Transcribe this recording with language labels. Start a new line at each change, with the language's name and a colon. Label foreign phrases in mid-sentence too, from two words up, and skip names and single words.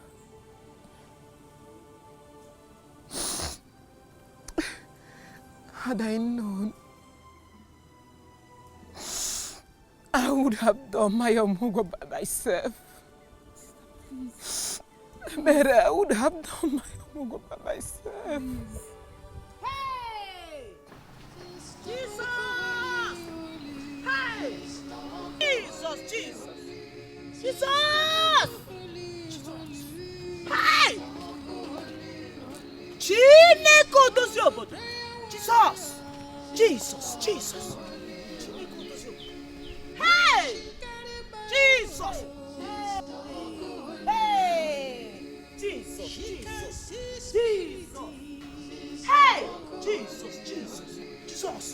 English: Had I known, I would have done my Omugo by myself. Mary, I would have done my Omugo by myself. Hey! Jesus! Hey! Jesus, Jesus! Jesus! Hey!
Igbo: Chineko dozi obodo.
English: Jesus! Jesus, Jesus! Hey! Jesus! Hey! Jesus, Jesus! Jesus! Hey! Jesus, Jesus! Jesus!